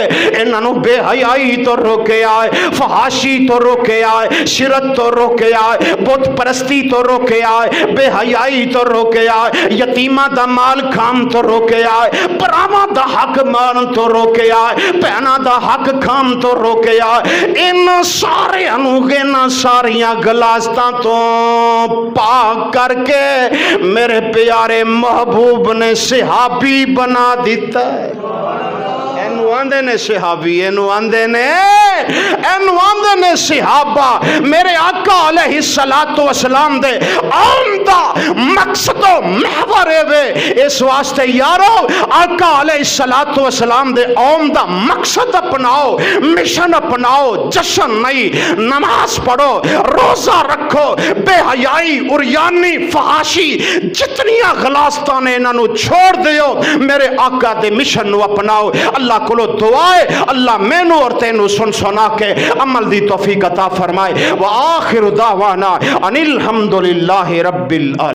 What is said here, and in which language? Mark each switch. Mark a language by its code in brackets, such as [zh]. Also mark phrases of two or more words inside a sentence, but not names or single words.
[pa] انہاں نو بے حیائی تو روکے آئے, فحاشی تو روکے آئے, شرک تو روکے آئے, بت پرستی تو روکے آئے, بے حیائی تو روکے آئے, یتیمہ دا مال کھام تو روکے آئے, پراواں دا حق مان تو روکے آئے, پہنا دا حق کھام تو روکے آئے. ان سارے انوگے نہ ساریاں گلاستاں تو پاک کر کے میرے پیارے محبوب نے صحابی بنا دیتا ہے. اینو آندے نے صحابی، اینو آندے نے صحابہ۔ میرے آقا [ar] علیہ الصلوۃ والسلام [pa] دے عمدہ مقصد و محور ہے اس واسطے یارو آقا [ar] علیہ الصلوۃ والسلام [pa] دے عمدہ مقصد اپناؤ، مشن اپناؤ، جشن نہیں، نماز پڑھو، روزہ رکھو، بے حیائی، عریانی، فحاشی جتنیاں غلاستاں نے انہاں نو چھوڑ دیو، میرے آقا دے مشن نو اپناؤ۔ اللہ کولو دعا ہے اللہ مینوں اور تینوں سن سنا کے عمل دی توفیق عطا فرمائے۔ [ar] وآخر دعوانا ان الحمد للہ رب العالمین۔